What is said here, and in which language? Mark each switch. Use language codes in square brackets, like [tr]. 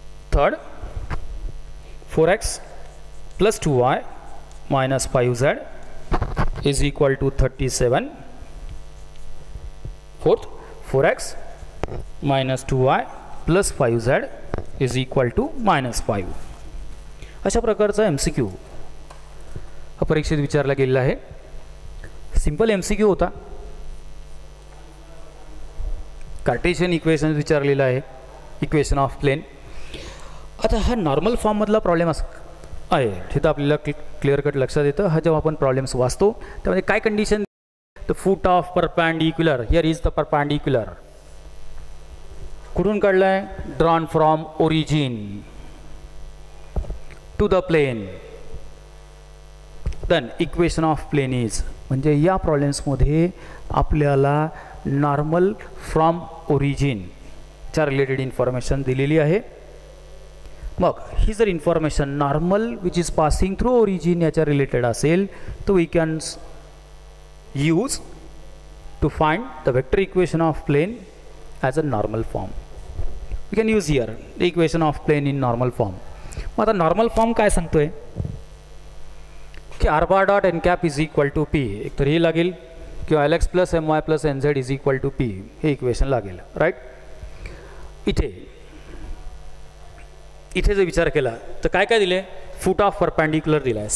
[en] Third, 4x plus 2y minus 5z is equal to 37. Fourth, 4x minus 2y plus 5z is equal to minus 5. [mr] अशा प्रकारचा MCQ हा परीक्षेत विचारला गेलेला आहे. सिंपल MCQ होता. कार्टेशियन इक्वेशन विचारलेला आहे, इक्वेशन ऑफ प्लेन. आता हा नॉर्मल फॉर्म मधला प्रॉब्लेम आहे, तिथं आपल्याला क्लिअर कट लक्षात येतं. हा जेव्हा आपण प्रॉब्लेम्स वाचतो त्यामध्ये काय condition, [en] the foot of perpendicular, here is the perpendicular, कुठून काढलाय, drawn from origin to the plane, then equation of plane is, [mr] म्हणजे या प्रॉब्लेम्समध्ये आपल्याला नॉर्मल फ्रॉम ओरिजिन च्या रिलेटेड इन्फॉर्मेशन दिलेली आहे. मग ही जर information [en] normal which is passing through origin [mr] याच्या रिलेटेड असेल तर [en] We can use to find the vector equation of plane as a normal form. We can use here the equation of plane in normal form. [mr] मग आता normal form काय सांगतोय की R bar dot N cap [en] is equal to P, [mr] एक तर हे लागेल किंवा Lx plus My plus Nz is equal to P, हे इक्वेशन लागेल. राईट, इथे जर विचार केला तर काय काय दिले, फूट ऑफ परपेंडिक्युलर दिला आहे.